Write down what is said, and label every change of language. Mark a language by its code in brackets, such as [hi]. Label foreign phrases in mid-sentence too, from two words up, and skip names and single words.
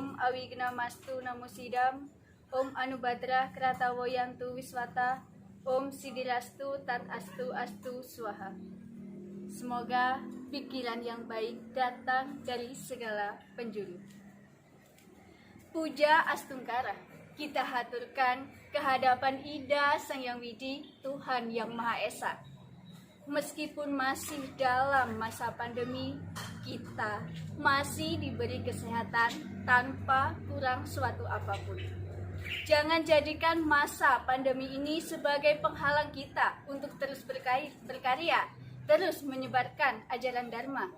[sa] awigna mastu namusidam. Om Anubhadra Kratawoyantu Wiswata. Om Sidirastu Tat Astu Astu Swaha. [id] Semoga pikiran yang baik datang dari segala penjuru. Puja Astungkara kita haturkan kehadapan Ida Sang Hyang Widi, Tuhan Yang Maha Esa. Meskipun masih dalam masa pandemi, kita masih diberi kesehatan tanpa kurang suatu apapun. Jangan jadikan masa pandemi ini sebagai penghalang kita untuk terus berkarya, terus menyebarkan ajaran Dharma.